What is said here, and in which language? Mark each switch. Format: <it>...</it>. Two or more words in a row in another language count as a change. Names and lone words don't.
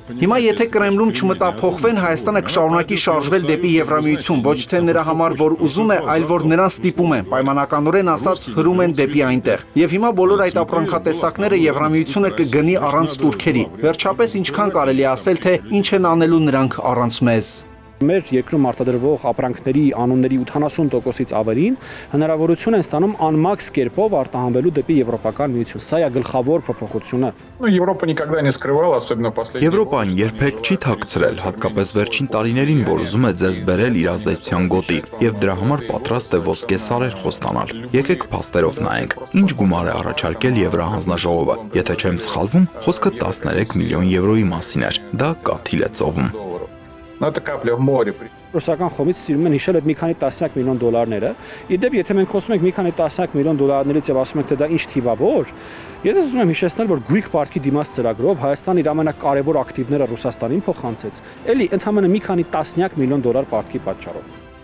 <hy>Հիմա եթե Կրեմլում չմտափոխվեն, Հայաստանը կշարունակի շարժվել դեպի Եվրամիություն, ոչ թե նրա համար, որ ուզում է, այլ որ նրան ստիպում են, պայմանականորեն ասած հրում են դեպի այնտեղ։ Եվ հիմա բոլոր այդ ապրանքատեսակները Եվրամիությունը կգնի առանց турքերի։ Վերջապես ինչքան կարելի ասել, թե ինչ են անելու նրանք առանց մեզ։ Մեր երկրում արտադրվող ապրանքների անունների 80%-ից ավելին հնարավորություն են ստանում անմաքս կերպով արտահանվելու դեպի Եվրոպական միություն։ Սա է գլխավոր փոփոխությունը։</hy> <ru>Ну, Европа никогда не скрывала, особенно последние.</ru> <hy>Եվրոպան երբեք չի թաքցրել, հատկապես վերջին տարիներին, որ ուզում է ձեզ բերել իր ազդեցության գոտի, եւ դրա համար պատրաստ է ոսկե սարեր խոստանալ։ Եկեք փաստերով նայենք։ Ինչ գումար է առաջարկել Եվրահանձնաժողովը։ Եթե չեմ սխալվում, խոսքը 13 միլիոն եվրոյի մասին էր։ Դա կաթիլ է ծովում։</hy> <ru>Но это капля в море.</ru> <hy>Ռուսական կողմից սիրում են հիշել այդ մի քանի տասնյակ միլիոն դոլարները։ Իդեպ, եթե մենք խոսում ենք մի քանի տասնյակ միլիոն դոլարներից եւ ասում ենք, թե դա ինչ թիվավոր, ես ուզում եմ հիշեցնել, որ Գույք պարկի դիմաց ծրագրով Հայաստանը իր ամենակարևոր ակտիվները Ռուսաստանին փոխանցեց։ Էլի ընդհանրապես մի քանի տասնյակ միլիոն դոլար պարտքի պատճառով։</hy>